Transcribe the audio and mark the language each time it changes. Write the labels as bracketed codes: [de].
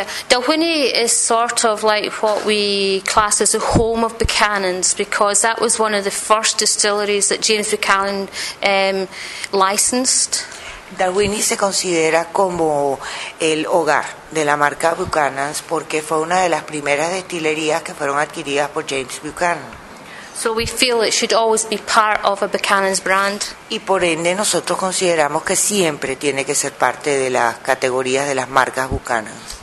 [en] Dalwhinnie is sort of like what we class as the home of Buchanan's, because that was one of the first distilleries that James Buchanan licensed. [es] Dalwhinnie se considera como el hogar de la marca Buchanan's porque fue una de las primeras destilerías que fueron adquiridas por James Buchanan. [en] So we feel it should always be part of a Buchanan's brand. [es] Y por ende nosotros consideramos que siempre tiene que ser parte de las categorías de las marcas Buchanan's.